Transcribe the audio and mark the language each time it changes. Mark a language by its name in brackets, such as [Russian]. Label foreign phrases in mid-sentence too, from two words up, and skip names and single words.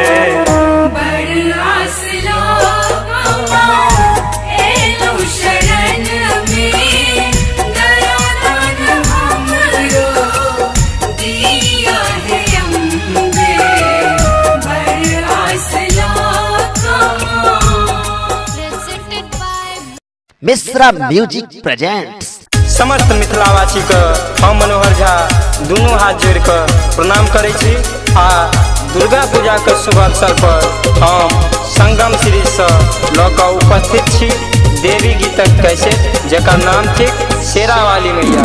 [Maithili] बड़ आस लकमा एलो शरण में, दया दान हमरो दिया है अम्बे। बड़ आस लकमा। मिश्रा म्यूजिक प्रेजेंट्स। समस्त मिथिलावासी के हम मनोहर झा दुनू हाथ जोड़ कऽ प्रणाम करै छी आ दुर्गा पूजा के शुभ अवसर पर हम संगम श्री सँ लऽ कऽ उपस्थित छी देवी गीतक कैसेट जकर नाम थिक शेरा वाली मैया।